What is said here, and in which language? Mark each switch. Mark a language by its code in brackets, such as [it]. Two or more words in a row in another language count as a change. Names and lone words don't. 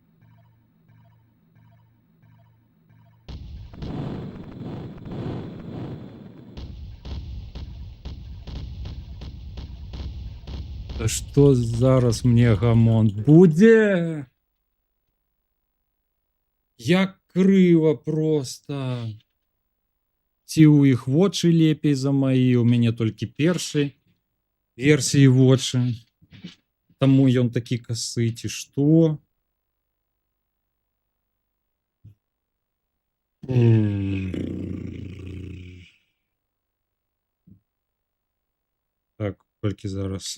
[uk] Та що зараз мне гамон буде? Як криво просто. [be] Ці у іх вочы лепей за маі, у мяне толькі першай версіі вочы. Таму ён такі касы, ці што? Так, толькі зараз.